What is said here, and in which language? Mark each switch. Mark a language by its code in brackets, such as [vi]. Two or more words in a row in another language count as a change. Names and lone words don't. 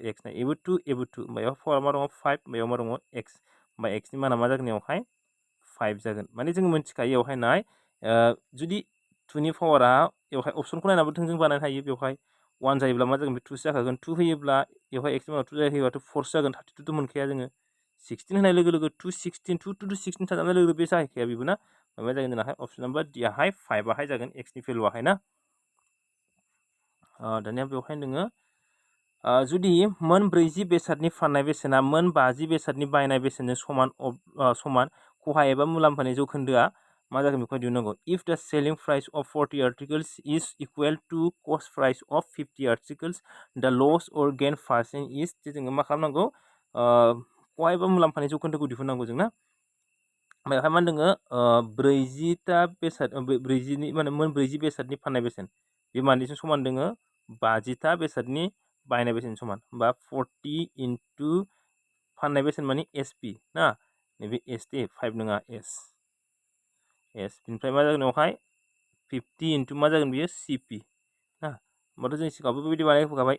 [brx] x ना एबो 2 एबो 2 होमबा याव पावर मा दङ 5 बेयाव मा दङ x होमबा x नि माना मा जागोन बेवहाय 5 जागोन माने जोङो मिथिखायो बेवहाय नाय जुदि 2 नि पावारा बेवहाय अपसनखौ नायनाबो थोंजों बानायनो हायो बेवहाय 1 जायोब्ला मा जागोन बे 2 जाखागोन 2 होयोब्ला बेवहाय x नि मानाव 2 जायोबाथ' 4 जागोन 32 मोनखाया जोङो 16 होनाय लोगो लोगो 2 16 2 2 16 थाजाबनाय लोगो लोगो बे जाहैखाया बेबो ना मा जागोन जोंनाहाय [en] option number D [brx] आहाय 5 आहाय जागोन x नि भेलुआहाय ना दानिया बेवहाय नोङो जुदि मोन 40 बेसादनि फाननाय बेसेना मोन 50 बेसादनि बायनाय बेसेनजों समान खहा एबा मुलाम्फानि जौखोन्दोआ मा जागोन बेखौ दिहुननांगौ [en] if the selling price of 40 articles is equal to cost price of 50 articles the loss or gain percent is [brx] जोङो मा खालामनांगौ खहा एबा मुलाम्फानि जौखोन्दोखौ दिहुननांगौ जोंना बेवहाय मा दोङो 40टा बेसाद 40नि माने मोन 40 बेसादनि फाननाय बेसेन बे मानिजों समान दोङो 50टा बेसादनि बायनाय बेसेन समान होमबा 40 इनटु फाननाय बेसेन माने एसपि ना नैबे एस दे 5 नङा एस बिनिफ्राय मा जागोन बेवहाय 50 इनटु मा जागोन बियो सिपि ना होमबाथ' जों सिगाङावबो बेबायदि बानायफैखाबाय